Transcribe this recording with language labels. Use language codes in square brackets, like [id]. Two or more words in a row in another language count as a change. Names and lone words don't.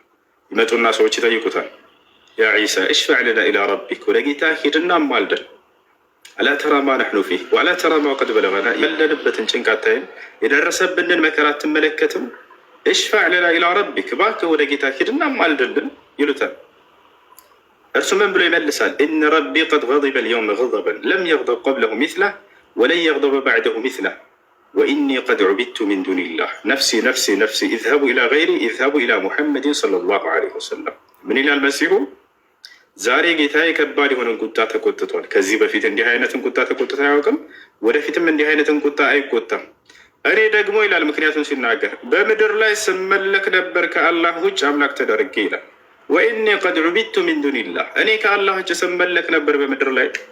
[am] ይመጡና ሰዎች ይጠይቁታል። [ar] يا عيسى اشفع لنا إلى ربك፣ [am] ወደ ጌታ ሂድና አማልደን። [ar] ألا ترى ما نحن فيه وألا ترى ما قد بلغنا፣ [am] ያለንበትን ጭንቅ አታይም? የደረሰብንን መከራ አትመለከትም? [ar] اشفع لنا إلى ربك፣ [am] እባክህ ወደ ጌታ ሂድና አማልድልን ይሉታል። እርሱ ምን ብሎ ይመልሳል? [ar] إن ربي قد غضب اليوم غضبا لم يغضب قبله مثله ولن يغضب بعده مثله وإني قد عبدت من دون الله نفسي نفسي نفسي اذهبوا إلى غيري اذهبوا إلى محمد صلى الله عليه وسلم። [am] ምን ይላል መሲሁ? ዛሬ ጌታዬ ከባድ የሆነን ቁጣ ተቆጥቷል። ከዚህ በፊት እንዲህ አይነትን ቁጣ ተቆጥቶ አያውቅም። ወደፊትም እንዲህ አይነትን ቁጣ አይቆጣም። እኔ ደግሞ ይላል ምክንያቱም ሲናገር በምድር ላይ ስመለክ ነበር ከአላህ ውጭ አምላክ ተደርጌ ይላል። [ar] وإني قد عبدت من دون الله፣ [am] እኔ ከአላህ ውጭ ስመለክ ነበር በምድር ላይ።